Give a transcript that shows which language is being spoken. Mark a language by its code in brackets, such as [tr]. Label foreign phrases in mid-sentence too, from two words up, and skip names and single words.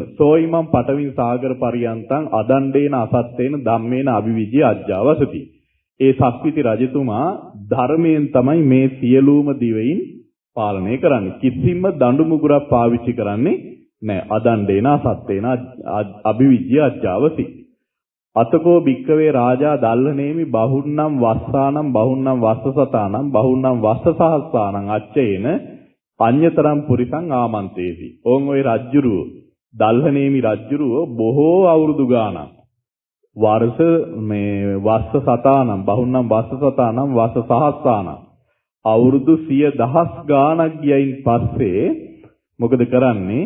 [pi] සෝයිමම් පටවින් සාගර පරියන්තං අදණ්ඩේන අසත්තේන ධම්මේන අභිවිජ්‍ය අජ්ජාවසති. [si] ඒ සක්විති රජතුමා ධර්මයෙන් තමයි මේ සියලුම දිවයින් පාලනය කරන්නේ. කිසිම දඬු මුගුරක් පාවිච්චි කරන්නේ නැහැ. [pi] අදණ්ඩේන අසත්තේන අභිවිජ්‍ය අජ්ජාවසති. අතකෝ භික්කවේ රාජා දල්ලනේමි බහුන්නම් වස්සානම් බහුන්නම් වස්සසතානම් බහුන්නම් වස්සසහස්සානම් අච්චේන අඤ්‍යතරම් පුරිසං ආමන්තේසි. [si] ඕන් ඔය රජ්ජුරුව දල්හනේමි රජ්ජුරුව බොහෝ අවුරුදු ගාණක් වර්ෂ මේ [pi] වස්සසතානම් බහුන්නම් වස්සසතානම් වස්සසහස්සානම් [si] අවුරුදු 100,000 ගාණක් ගියයින් පස්සේ මොකද කරන්නේ?